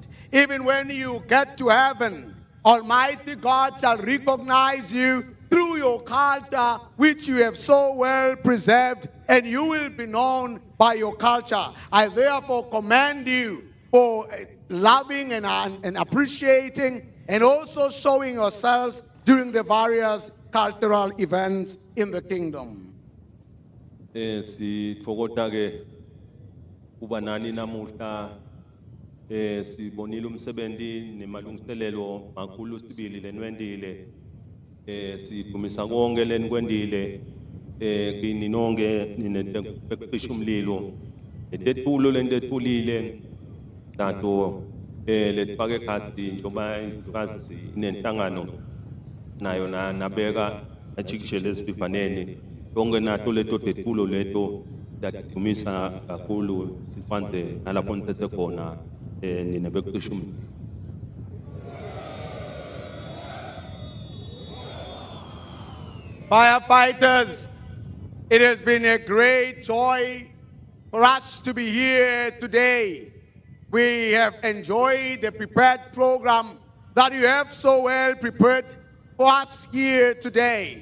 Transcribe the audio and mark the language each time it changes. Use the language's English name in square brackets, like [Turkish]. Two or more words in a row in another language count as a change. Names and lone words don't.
[English] Even when you get to heaven, Almighty God shall recognize you through your culture, which you have so well preserved, and you will be known by your culture. I therefore commend you for loving and appreciating and also showing yourselves during the various cultural events in the kingdom. [Swati] Sithokoza ke kuba nani namuhla sibonile umsebenzi nemalungiselelo makhulu sibili lenwendile sidumisa konke lenikwendile kini nonke ninetekucisha umlilo etethulo lentethulile tato letfake ekhatsi njoba intokazi nenhlangano nayo nabeka achikishele esivivaneni konke nato leto tethulo leto datidumisa kakhulu sifande nalapho nithethe khona nina bekucisha umlilo. [English] Firefighters, it has been a great joy for us to be here today. We have enjoyed the prepared program that you have so well prepared for us here today.